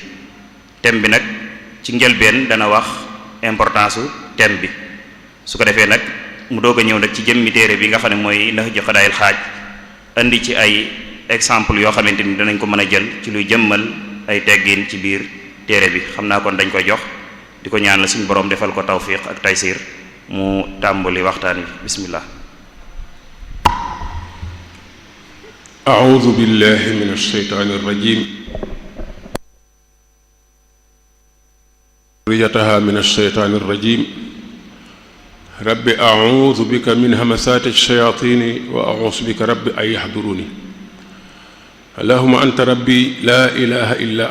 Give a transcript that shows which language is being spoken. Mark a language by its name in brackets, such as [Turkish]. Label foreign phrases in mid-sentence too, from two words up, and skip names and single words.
[Wolof] thème bi nag ci njëlbeen dana wax importance su thème bi, su ko defee nag mu doog a ñëw nag ci jëmmi téere bi nga xam ne mooy Nahju Qadaa'il Haaj, indi ci ay exemple yoo xamante ni danañ ko mën a jël ci luy jëmmal ay teggin ci biir téere bi. xam naa kon dañ koy jox di ko ñaan la suñu borom defal ko tawfiq ak taysir mu tàmbali waxtaan wi. bismillah. [Arabic] أعوذ بالله من الشيطان الرجيم ذريتها من الشيطان الرجيم رب أعوذ بك من همسات الشياطين وأعوذ بك رب أن يحضروني اللهم أنت ربي لا إله إلا